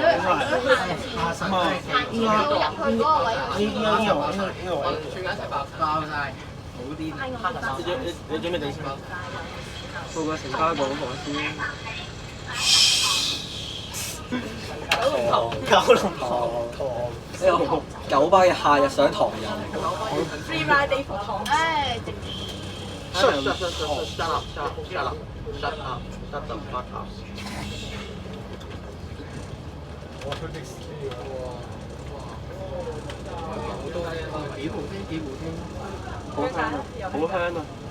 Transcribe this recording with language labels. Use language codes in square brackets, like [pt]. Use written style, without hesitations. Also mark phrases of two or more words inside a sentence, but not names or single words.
[yue] 咁啊，應該呢個位，呢個位，全家一齊爆晒。好啲。你準備定先嗎？報個城巴廣播先。九龍塘呢個九巴嘅夏日上堂人。 [en] Free ride day for 堂。唉， shut the fuck up。 [yue] 幾好聽，幾好聽。好香啊！好香啊！